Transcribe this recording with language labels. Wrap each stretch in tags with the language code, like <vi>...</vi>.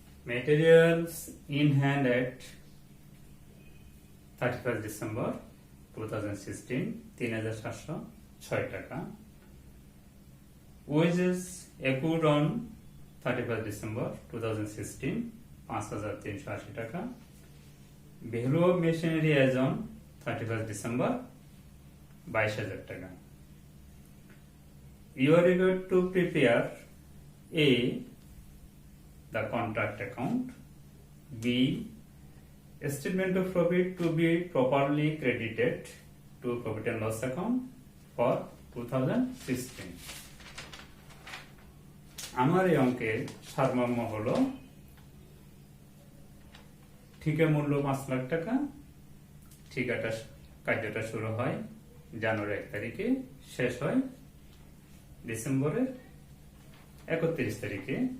<en>Materials in hand at 31st December 2016 3,706 taka, wages accrued on 31st December 2016 5,380 taka, value of machinery as on 31st December 22,000 taka. You are required to prepare A, the contract account, B, a statement of profit to be properly credited to profit and loss account for 2016.</en> <bn>আমার এই অঙ্কের সারমর্ম হলো ঠিকা মূল্য 5 লাখ টাকা। ঠিকাটা কার্যটা শুরু হয় জানুয়ারি 1 তারিখে, শেষ হয় ডিসেম্বরের 31 তারিখে।</bn>